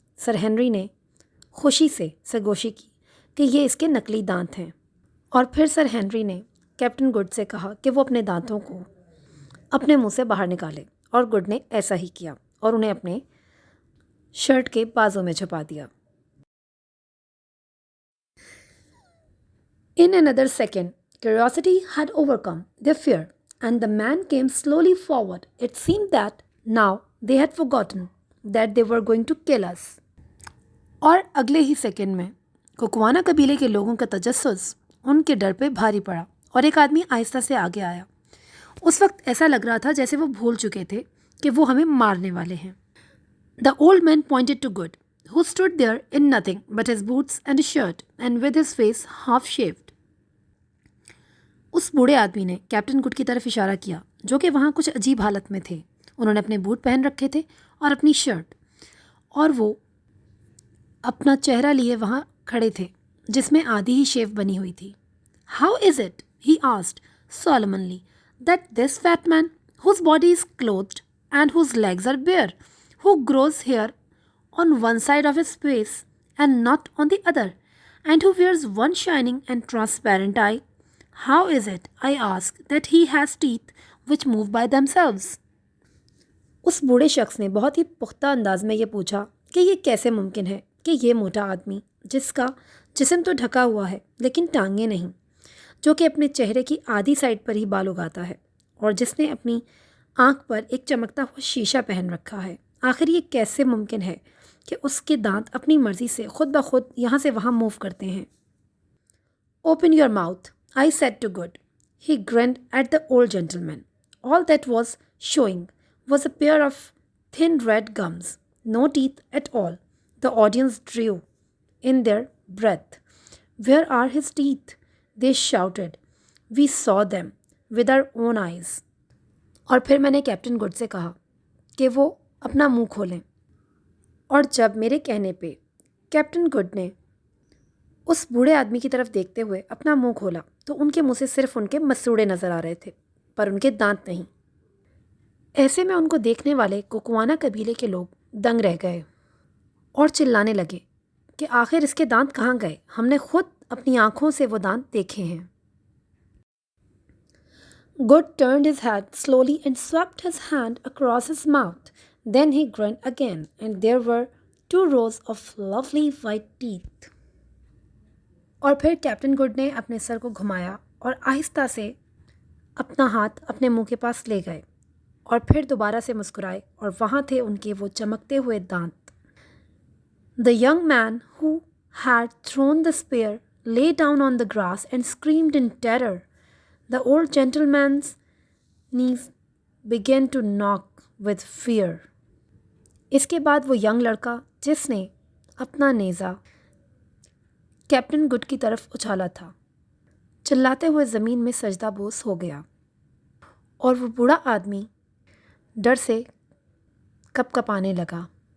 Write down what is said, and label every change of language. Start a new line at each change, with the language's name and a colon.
Hindi: Sir Henry ने खुशी से सरगोशी की कि ये इसके नकली दांत हैं और फिर सर हेनरी ने कैप्टन गुड से कहा कि वो अपने दांतों को अपने मुंह से बाहर निकाले और गुड ने ऐसा ही किया और उन्हें अपने शर्ट के बाजों में छुपा दिया.
English: In another second, curiosity had overcome their fear, and the man came slowly forward. It seemed that now they had forgotten that they were going to kill us.
Hindi: और अगले ही सेकंड में कुकुआना कबीले के लोगों का तजस्सुस उनके डर पे भारी पड़ा और एक आदमी आहिस्ता से आगे आया. उस वक्त ऐसा लग रहा था जैसे वो भूल चुके थे कि वो हमें मारने वाले हैं.
English: The old man pointed to Good, who stood there in nothing but his boots and his shirt and with his face half shaved.
Hindi: उस बूढ़े आदमी ने कैप्टन गुड की तरफ इशारा किया जो कि वहाँ कुछ अजीब हालत में थे. उन्होंने अपने बूट पहन रखे थे और अपनी शर्ट और वो अपना चेहरा लिए वहाँ खड़े थे जिसमें आधी ही शेव बनी हुई थी.
English: How is it, he asked solemnly, that this fat man, whose body is clothed and whose legs are bare, who grows hair on one side of his face and not on the other, and who wears one shining and transparent eye, how is it, I ask, that he has teeth which move by themselves?
Hindi: उस बूढ़े शख्स ने बहुत ही पुख्ता अंदाज में ये पूछा कि ये कैसे मुमकिन है कि ये मोटा आदमी जिसका जिस्म तो ढका हुआ है लेकिन टांगे नहीं, जो कि अपने चेहरे की आधी साइड पर ही बाल उगाता है और जिसने अपनी आँख पर एक चमकता हुआ शीशा पहन रखा है, आखिर ये कैसे मुमकिन है कि उसके दांत अपनी मर्जी से खुद ब खुद यहाँ से वहाँ मूव करते हैं.
English: Open your mouth, I said to Good. He grinned at the old gentleman. All that was showing was a pair of thin red gums, no teeth at all. The audience drew in their breath. Where are his teeth? They shouted. We saw them with our own eyes.
Hindi: और फिर मैंने captain good से कहा कि वो अपना मुंह खोलें और जब मेरे कहने पे कैप्टन गुड ने उस बूढ़े आदमी की तरफ देखते हुए अपना मुंह खोला तो उनके मुंह से सिर्फ उनके मसूड़े नज़र आ रहे थे पर उनके दांत नहीं. ऐसे में उनको देखने वाले कुकुआना कबीले के लोग दंग रह गए और चिल्लाने लगे कि आखिर इसके दांत कहाँ गए, हमने खुद अपनी आंखों से वो दांत देखे हैं।
English: Good turned his head slowly and swept his hand across his mouth. Then he grinned again, and there were 2 rows of lovely white teeth.
Hindi: और फिर कैप्टन गुड ने अपने सर को घुमाया और आहिस्ता से अपना हाथ अपने मुंह के पास ले गए और फिर दोबारा से मुस्कुराए और वहाँ थे उनके वो चमकते हुए दांत।
English: The young man who had thrown the spear lay down on the grass and screamed in terror. The old gentleman's knees began to knock with fear.
Hindi: इसके बाद वो यंग लड़का जिसने अपना नेज़ा कैप्टन गुड की तरफ उछाला था, चिल्लाते हुए ज़मीन में सजदाबोस हो गया और वो बूढ़ा आदमी डर से कपकपाने लगा।